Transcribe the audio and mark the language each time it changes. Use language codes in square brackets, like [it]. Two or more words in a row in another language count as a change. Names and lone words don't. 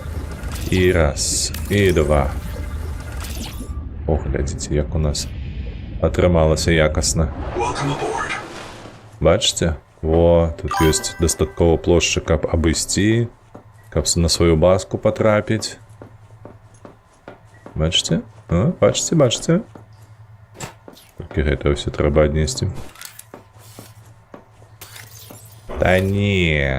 [be] І раз, і 2. О, глядите, як у нас атрымалася якасна. [en] Welcome aboard. [be] Бачыце? Во, тут ёсць дастаткова плошчы, каб абысці, каб на сваю базку патрапіць. Бачыце? О, бачыце? Толькі гэта ўсё трэба аднесці. [uk] Та не.